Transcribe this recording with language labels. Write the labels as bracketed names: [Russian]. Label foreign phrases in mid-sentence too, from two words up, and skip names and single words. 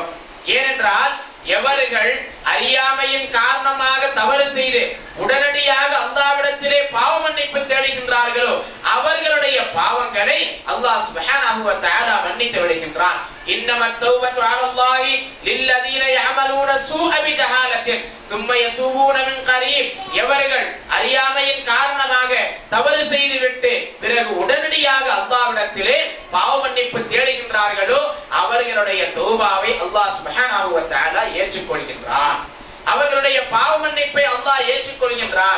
[Tamil] ஏனென்றால் எவர்கள் அறியாமையின் காரணமாக தவறு செய்து உடனடியாக அல்லாஹ்விடத்திலே பாவ மன்னிப்பு தேடுகின்றார்களோ அவர்களுடைய பாவங்களை அல்லாஹ் [Arabic] سبحانه وتعالى [Tamil] மன்னித்து விடுகின்றான். [Arabic] إنما التوبة على الله للذين يعملون السوء بجهالة ثم يتوبون من قريب. [Tamil] எவர்கள் அறியாமையின் காரணமாக தவறு செய்துவிட்டு பிறகு உடனடியாக அல்லாஹ்விடத்திலே பாவ மன்னிப்பு தேடுகின்றார்களோ அவர்களுடைய தௌபாவை அல்லாஹ் [Arabic] سبحانه وتعالى [Tamil] ஏற்றுக்கொள்கின்றான். அவர்களுடைய பாவ மன்னிப்பை அல்லாஹ் ஏற்றுக்கொள்கின்றான்.